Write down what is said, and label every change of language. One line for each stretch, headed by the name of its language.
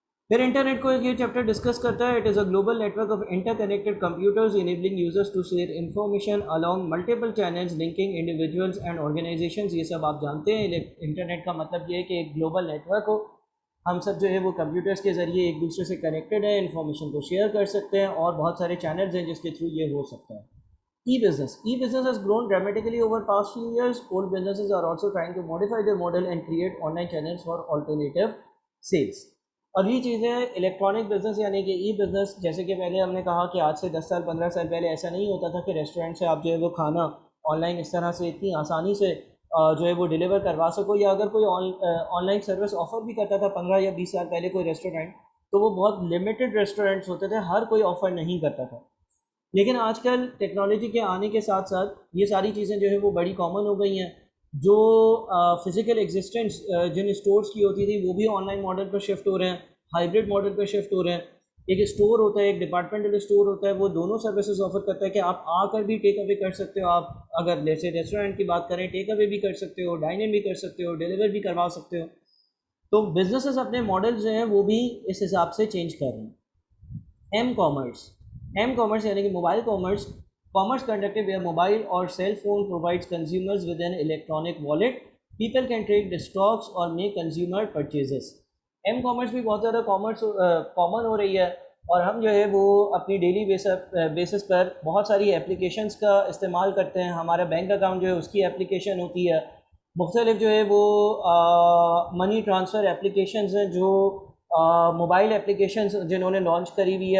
Urdu: پھر انٹرنیٹ کو یہ چیپٹر ڈسکس کرتا ہے.
English: It is a global network of interconnected computers enabling users to share information along multiple channels linking individuals and organisations.
Urdu: یہ سب آپ جانتے ہیں. انٹرنیٹ کا مطلب یہ ہے کہ ایک گلوبل نیٹ ورک ہو, ہم سب جو ہے وہ کمپیوٹرز کے ذریعے ایک دوسرے سے کنیکٹڈ ہیں, انفارمیشن کو شیئر کر سکتے ہیں, اور بہت سارے چینلز ہیں جس کے تھرو یہ ہو سکتا ہے.
English: E-business. E-business has grown dramatically over past few years. Old businesses are also trying to modify their model and create online channels for alternative sales.
Urdu: اور یہ چیزیں الیکٹرانک بزنس یعنی کہ ای بزنس, جیسے کہ پہلے ہم نے کہا کہ آج سے 10 سال 15 سال پہلے ایسا نہیں ہوتا تھا کہ ریسٹورینٹ سے آپ جو ہے وہ کھانا آن لائن اس طرح سے اتنی آسانی سے جو ہے وہ ڈیلیور کروا سکو, یا اگر کوئی آن لائن سروس آفر بھی کرتا تھا 15 یا 20 سال پہلے کوئی ریسٹورینٹ, تو وہ بہت لمیٹڈ ریسٹورینٹس ہوتے تھے, ہر کوئی آفر نہیں کرتا تھا. لیکن آج کل ٹیکنالوجی کے آنے کے ساتھ ساتھ یہ ساری چیزیں جو ہے وہ بڑی کامن ہو گئی ہیں. جو فزیکل ایگزسٹنس جن اسٹورس کی ہوتی تھی وہ بھی on line model per shift ہو رہے ہیں, ہائبرڈ ماڈل پر شفٹ ہو رہے ہیں. ایک اسٹور ہوتا ہے, ایک ڈپارٹمنٹل اسٹور ہوتا ہے, وہ دونوں سروسز آفر کرتا ہے کہ آپ آ کر بھی ٹیک اوے کر سکتے ہو. آپ اگر جیسے ریسٹورینٹ کی بات کریں, ٹیک اوے بھی کر سکتے ہو, ڈائن ان بھی کر سکتے ہو, ڈیلیور بھی کروا سکتے ہو. تو بزنسز اپنے ماڈل جو ہیں وہ بھی اس حساب سے چینج کر رہے ہیں.
English: M commerce, M commerce
Urdu: یعنی کہ
English: Mobile commerce, commerce conducted via mobile or cell phone provides consumers with an electronic wallet. People can trade the stocks or make consumer purchases.
Urdu: M commerce بھی بہت زیادہ common ہو رہی ہے, اور ہم جو ہے وہ اپنی ڈیلی بیسس پر بہت ساری اپلیکیشنس کا استعمال کرتے ہیں. ہمارا بینک اکاؤنٹ جو ہے اس کی اپلیکیشن ہوتی ہے, مختلف جو ہے وہ منی ٹرانسفر اپلیکیشنز ہیں جو موبائل اپلیکیشنز جنہوں نے لانچ کری ہوئی ہے.